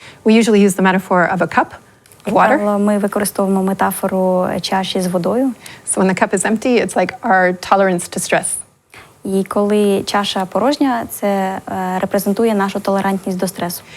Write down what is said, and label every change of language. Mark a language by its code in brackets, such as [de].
[en] We usually use the metaphor of a cup of water. [uk] Ми використовуємо метафору чаші з водою. [en] So when the cup is empty, it's like our tolerance to stress. [uk] І коли чаша порожня, це репрезентує нашу толерантність до стресу.